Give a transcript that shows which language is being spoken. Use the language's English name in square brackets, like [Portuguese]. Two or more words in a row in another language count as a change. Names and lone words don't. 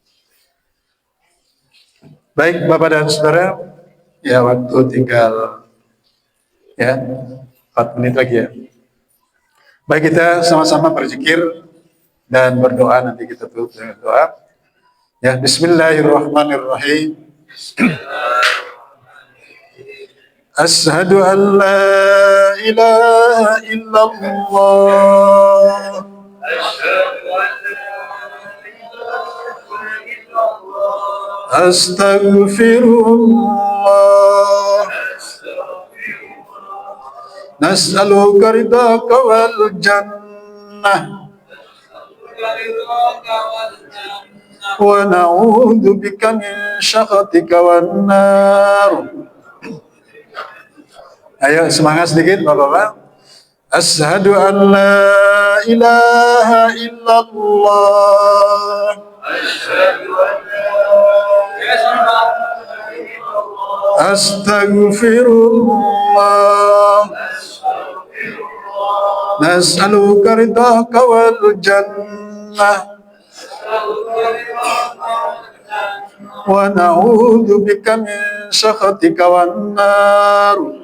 [Indonesian] Baik Bapak dan Saudara, ya waktu tinggal ya 4 menit lagi ya. Baik, kita sama-sama berzikir dan berdoa, nanti kita tutup dengan doa. Ya, [Arabic] bismillahirrahmanirrahim. أشهد أن لا إله إلا الله. Astaghfirullah. نسألك رضاك والجنة ونعوذ بك من سخطك والنار. [Indonesian] Ayo semangat sedikit Bapak-bapak. [Arabic] أشهد أن لا إله إلا الله. Astaghfirullah. نسألك رضاك والجنة ونعوذ بك من سخطك والنار.